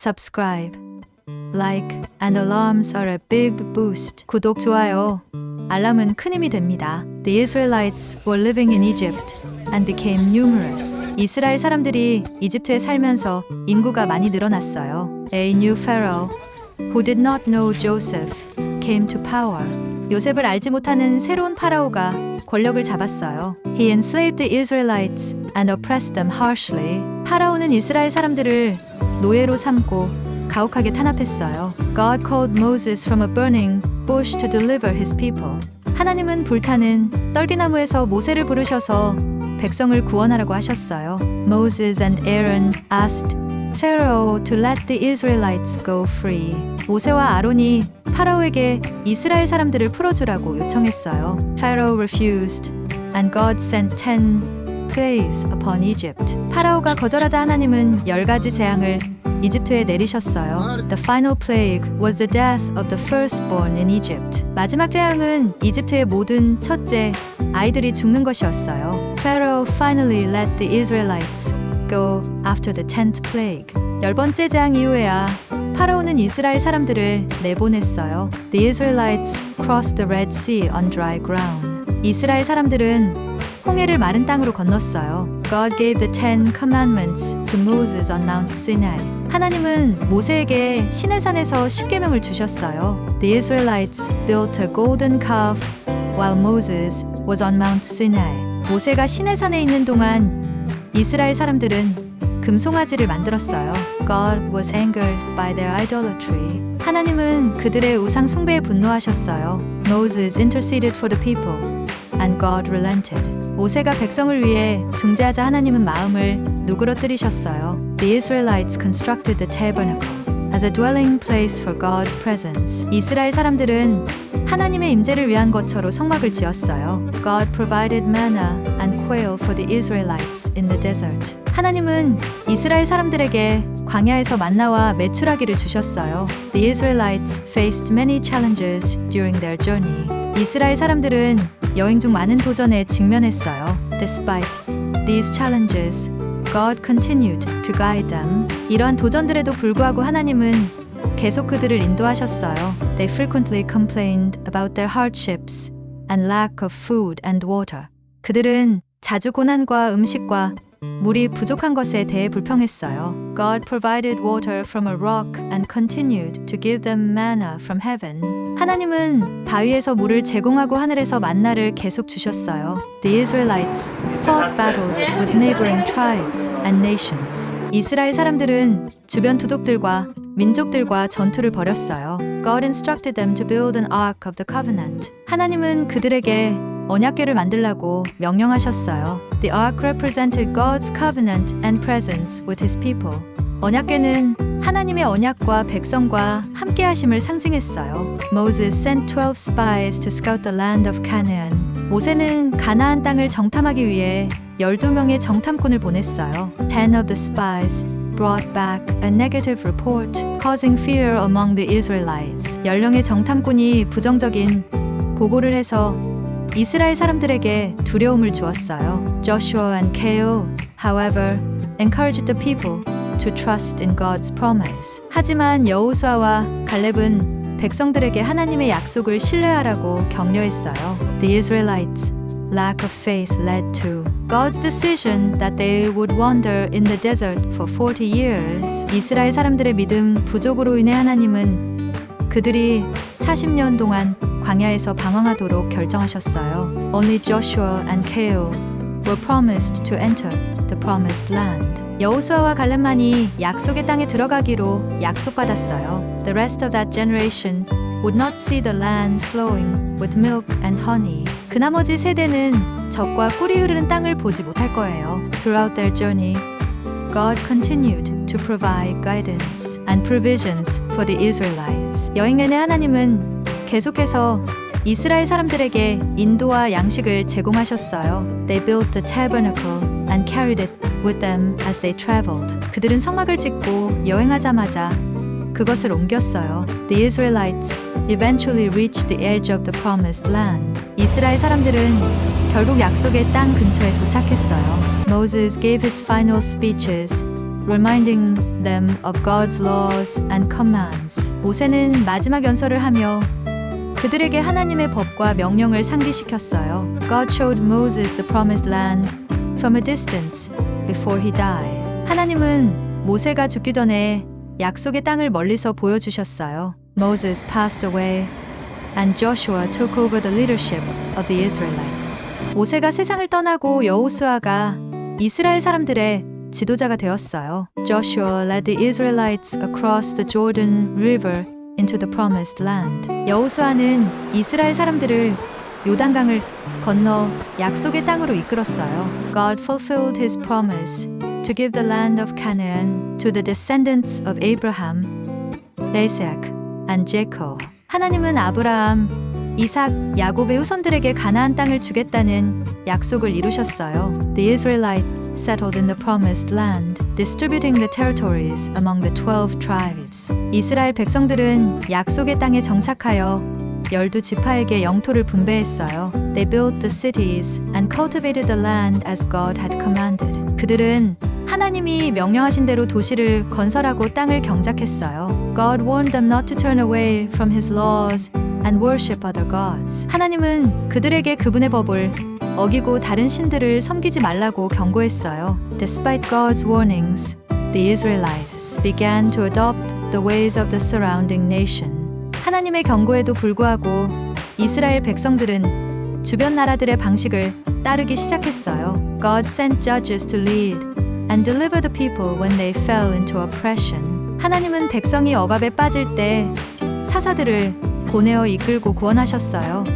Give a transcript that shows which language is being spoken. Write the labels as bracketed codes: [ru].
[en] subscribe, like, and alarms are a big boost. [ko] 구독, 좋아요, 알람은 큰 힘이 됩니다. [en] The Israelites were living in Egypt and became numerous. [ko] 이스라엘 사람들이 이집트에 살면서 인구가 많이 늘어났어요. [en] A new pharaoh who did not know Joseph came to power. [ko] 요셉을 알지 못하는 새로운 파라오가 권력을 잡았어요. [en] He enslaved the Israelites and oppressed them harshly. [ko] 파라오는 이스라엘 사람들을 노예로 삼고 가혹하게 탄압했어요. [en] God called Moses from a burning bush to deliver his people. [ko] 하나님은 불타는 떨기나무에서 모세를 부르셔서 백성을 구원하라고 하셨어요. [en] Moses and Aaron asked Pharaoh to let the Israelites go free. [ko] 모세와 아론이 파라오에게 이스라엘 사람들을 풀어주라고 요청했어요. [en] Pharaoh refused, and God sent 10 plagues upon Egypt. [ko] 파라오가 거절하자 하나님은 10가지 재앙을 이집트에 내리셨어요. [en] The final plague was the death of the firstborn in Egypt. [ko] 마지막 재앙은 이집트의 모든 첫째 아이들이 죽는 것이었어요. [en] Pharaoh finally let the Israelites go after the 10th plague. [ko] 10번째 재앙 이후에야 파라오는 이스라엘 사람들을 내보냈어요. [en] The Israelites crossed the Red Sea on dry ground. [ko] 이스라엘 사람들은 홍해를 마른 땅으로 건넜어요. [en] God gave the 10 commandments to Moses on Mount Sinai. [ko] 하나님은 모세에게 시내산에서 십계명을 주셨어요. [en] The Israelites built a golden calf while Moses was on Mount Sinai. [ko] 모세가 시내산에 있는 동안 이스라엘 사람들은 금송아지를 만들었어요. [en] God was angered by their idolatry. [ko] 하나님은 그들의 우상 숭배에 분노하셨어요. [en] Moses interceded for the people, and God relented. [ko] 모세가 백성을 위해 중재하자 하나님은 마음을 누그러뜨리셨어요. [en] The Israelites constructed the tabernacle as a dwelling place for God's presence. [ko] 이스라엘 사람들은 하나님의 임재를 위한 거처로 성막을 지었어요. [en] God provided manna and quail for the Israelites in the desert. [ko] 하나님은 이스라엘 사람들에게 광야에서 만나와 메추라기를 주셨어요. [en] The Israelites faced many challenges during their journey. [ko] 이스라엘 사람들은 여행 중 많은 도전에 직면했어요. [en] Despite these challenges, God continued to guide them. [ko] 이러한 도전들에도 불구하고 하나님은 계속 그들을 인도하셨어요. [en] They frequently complained about their hardships and lack of food and water. [ko] 그들은 자주 고난과 음식과 물이 부족한 것에 대해 불평했어요. [en] God provided water from a rock and continued to give them manna from heaven. [ko] 하나님은 바위에서 물을 제공하고 하늘에서 만나를 계속 주셨어요. [en] The Israelites fought battles with neighboring tribes and nations. [ko] 이스라엘 사람들은 주변 부족들과 민족들과 전투를 벌였어요. [en] God instructed them to build an ark of the covenant. [ko] 하나님은 그들에게 언약궤를 만들라고 명령하셨어요. [en] The ark represented God's covenant and presence with his people. [ko] 언약궤는 하나님의 언약과 백성과 함께하심을 상징했어요. [en] Moses sent 12 spies to scout the land of Canaan. [ko] 모세는 가나안 땅을 정탐하기 위해 12명의 정탐꾼을 보냈어요. [en] 10 of the spies brought back a negative report, causing fear among the Israelites. [ko] 10명의 정탐꾼이 부정적인 보고를 해서 이스라엘 사람들에게 두려움을 주었어요. [en] Joshua and Caleb, however, encouraged the people to trust in God's promise. [ko] 하지만 여호수아와 갈렙은 백성들에게 하나님의 약속을 신뢰하라고 격려했어요. [en] The Israelites' lack of faith led to God's decision that they would wander in the desert for 40 years. [ko] 이스라엘 사람들의 믿음 부족으로 인해 하나님은 그들이 40년 동안 광야에서 방황하도록 결정하셨어요. [en] Only Joshua and Caleb were promised to enter the promised land. [ko] 여호수아와 갈렙만이 약속의 땅에 들어가기로 약속받았어요. [en] The rest of that generation would not see the land flowing with milk and honey. [ko] 그 나머지 세대는 젖과 꿀이 흐르는 땅을 보지 못할 거예요. [en] Throughout their journey, God continued to provide guidance and provisions for the Israelites. [ko] 여행 내내 하나님은 계속해서 이스라엘 사람들에게 인도와 양식을 제공하셨어요. [en] They built the tabernacle and carried it with them as they traveled. [ko] 그들은 성막을 짓고 여행하자마자 그것을 옮겼어요. [en] The Israelites eventually reached the edge of the promised land. [ko] 이스라엘 사람들은 결국 약속의 땅 근처에 도착했어요. [en] Moses gave his final speeches reminding them of God's laws and commands. [ko] 모세는 마지막 연설을 하며 그들에게 하나님의 법과 명령을 상기시켰어요. [en] God showed Moses the promised land from a distance before he died. [ko] 하나님은 모세가 죽기 전에 약속의 땅을 멀리서 보여주셨어요. [en] Moses passed away and Joshua took over the leadership of the Israelites. [ko] 모세가 세상을 떠나고 여호수아가 이스라엘 사람들의 지도자가 되었어요. [en] Joshua led the Israelites across the Jordan River into the promised land. [ko] 여호수아는 이스라엘 사람들을 요단강을 건너 약속의 땅으로 이끌었어요. [en] God fulfilled his promise to give the land of Canaan to the descendants of Abraham, Isaac, and Jacob. [ko] 하나님은 아브라함, 이삭, 야곱의 후손들에게 가나안 땅을 주겠다는 약속을 이루셨어요. [en] The Israelites settled in the promised land, distributing the territories among the 12 tribes. [ko] 이스라엘 백성들은 약속의 땅에 정착하여 12지파에게 영토를 분배했어요. [en] They built the cities and cultivated the land as God had commanded. [ko] 그들은 하나님이 명령하신 대로 도시를 건설하고 땅을 경작했어요. [en] God warned them not to turn away from his laws and worship other gods. [ko] 하나님은 그들에게 그분의 법을 어기고 다른 신들을 섬기지 말라고 경고했어요. [en] Despite God's warnings, the Israelites began to adopt the ways of the surrounding nation. [ko] 하나님의 경고에도 불구하고 이스라엘 백성들은 주변 나라들의 방식을 따르기 시작했어요. [en] God sent judges to lead and deliver the people when they fell into oppression. [ko] 하나님은 백성이 억압에 빠질 때 사사들을 보내어 이끌고 구원하셨어요.